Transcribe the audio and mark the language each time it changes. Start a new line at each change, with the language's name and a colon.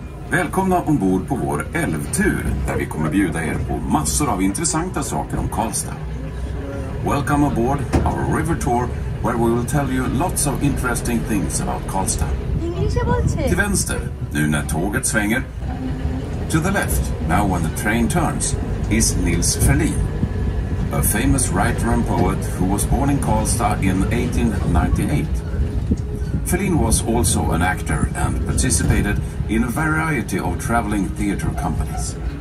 Swedish: Välkomna ombord på vår älvtur där vi kommer bjuda er på massor av intressanta saker om Karlstad.
English: Welcome aboard our river tour where we will tell you lots of interesting things about Karlstad.
Swedish: Till vänster, nu när tåget svänger.
English: To the left, now when the train turns, is Nils Ferlin, a famous writer and poet who was born in Karlstad in 1898. Ferlin was also an actor and participated in a variety of traveling theatre companies.